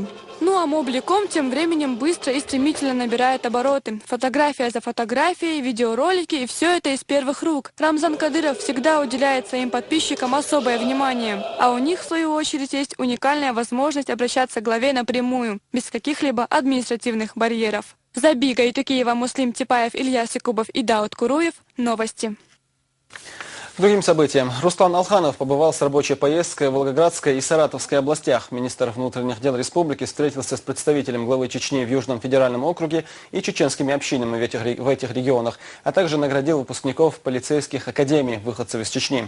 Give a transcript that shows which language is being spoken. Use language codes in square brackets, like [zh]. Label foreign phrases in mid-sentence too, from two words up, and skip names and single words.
[ru] Ну а Мобли.ком тем временем быстро и стремительно набирает обороты. Фотография за фотографией, видеоролики и все это из первых рук. Рамзан Кадыров всегда уделяет своим подписчикам особое внимание. А у них, в свою очередь, есть уникальная возможность обращаться к главе напрямую, без каких-либо административных барьеров. Забига Итукиева, Муслим Типаев, Ильяс Якубов и Дауд Куруев. Новости. К другим событиям. Руслан Алханов побывал с рабочей поездкой в Волгоградской и Саратовской областях. Министр внутренних дел республики встретился с представителем главы Чечни в Южном федеральном округе и чеченскими общинами в этих регионах, а также наградил выпускников полицейских академий, выходцев из Чечни.